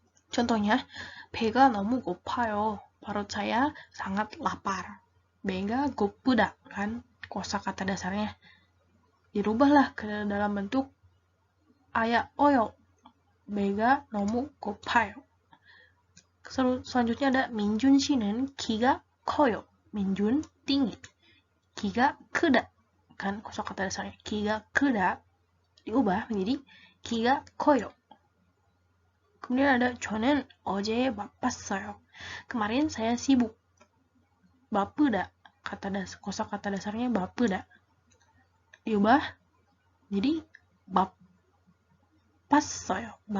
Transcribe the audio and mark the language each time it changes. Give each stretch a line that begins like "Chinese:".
Indonesian: Contohnya,
Korean: 배가 너무 고파요.
Indonesian: Perut saya sangat lapar.
Korean: 배가 고프다
Indonesian: kan kosakata dasarnya. Dirubahlah ke dalam bentuk aya oyo.
Korean: 배가 너무 고파요.
Indonesian: Selanjutnya ada
Korean: 민준 씨는 키가 커요.
Indonesian: Minjun tinggi. Kiga 크다. Kan kosakata dasarnya kiga 크다 diubah menjadi kiga 커요. Kemudian ada
Korean: 저는 어제 바빴어요.
Indonesian: Kemarin saya sibuk. 바쁘다. Kosakata dasarnya 바쁘다. Diubah jadi 바빴어요.